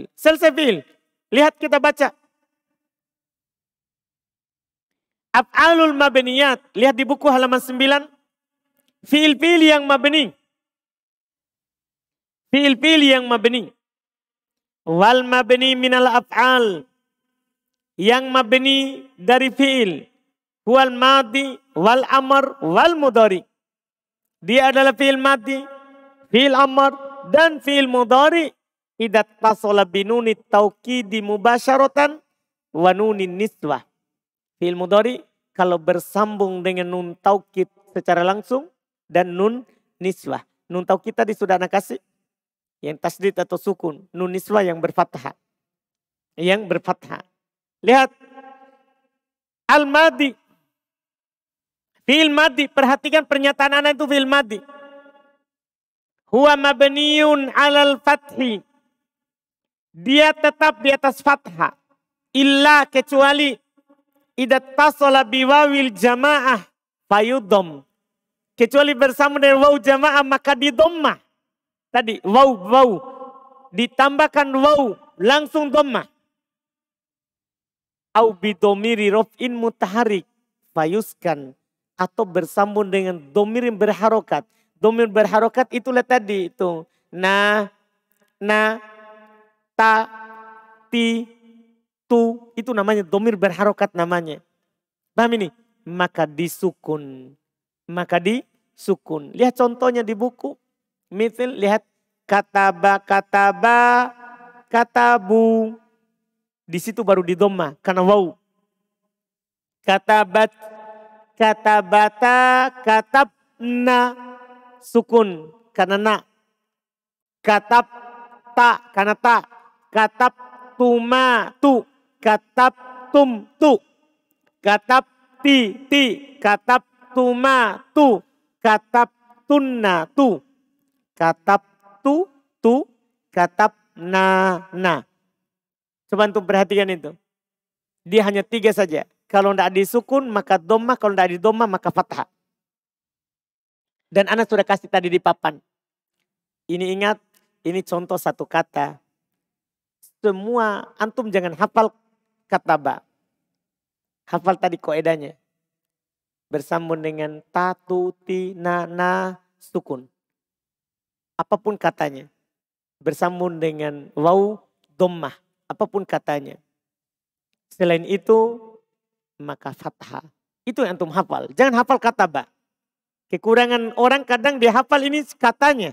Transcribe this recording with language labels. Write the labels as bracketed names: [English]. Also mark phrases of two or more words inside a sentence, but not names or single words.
[Indonesian] Selesai fi'il. Lihat kita baca. [Arabic] أفعال المبنيات. [Indonesian] Lihat di buku halaman 9. Fi'il-fi'il yang mabni. Fi'il-fi'il yang mabni. [Arabic] والمبني من الأفعال. [Indonesian] Yang mabni dari fi'il. [Arabic] والماضي، والأمر، والمضارع. [Indonesian] Dia adalah [Arabic] فعل ماضي, فعل أمر, [Indonesian] dan [Arabic] فعل مضارع. إذا اتصل بنون التوكيد مباشرة ونون النسوة. فعل مضارع [Indonesian] kalau bersambung dengan [Arabic] نون توكيد [Indonesian] secara langsung dan [Arabic] نون نسوة. نون توكيد [Indonesian] tadi sudah anak kasih. Yang tasdid atau sukun. [Arabic] نون نسوة [Indonesian] yang berfathah. Yang berfathah. Lihat. Al-madi. [Arabic] فعل ماضي. [Indonesian] Perhatikan pernyataan anak itu [Arabic] فعل ماضي. هو مبني على الفتح. [Indonesian] Dia tetap di atas fathah. Illa kecuali. [Arabic] إذا اتصل بواو الجماعة. [Indonesian] Fayudom. Kecuali bersama dengan [Arabic] واو جماعة [Indonesian] maka didommah. Tadi waw. Ditambahkan waw. Langsung dommah. [Arabic] أو بضمير رفع متحرك. [Indonesian] Fayuskan. Atau bersambung dengan domir yang berharokat. Domir berharokat itulah tadi itu. Na, ta, ti, tu. Itu namanya domir berharokat namanya. Paham ini? Maka disukun. Lihat contohnya di buku. Misal lihat. Katabu. Di situ baru didomma karena waw. Katabata, katabna. Sukun karena na. Katabta karena ta. Katabtuma tu. Katabtum tu. Katabti. Katabtuma tu. Katabtunna tu. Katabtu tu. Katabna na. Coba antum perhatikan itu. Dia hanya 3 saja. Kalau tidak disukun maka dhammah, kalau tidak didomah maka fathah. Dan anak sudah kasih tadi di papan. Ini ingat, ini contoh satu kata. Semua antum jangan hafal kataba. Hafal tadi koedanya. Bersambung dengan ta, tu, ti, na, sukun. Apapun katanya. Bersambung dengan waw, dhammah. Apapun katanya. Selain itu, maka fathah. Itu yang antum hafal. Jangan hafal kataba. Kekurangan orang kadang dia hafal ini katanya.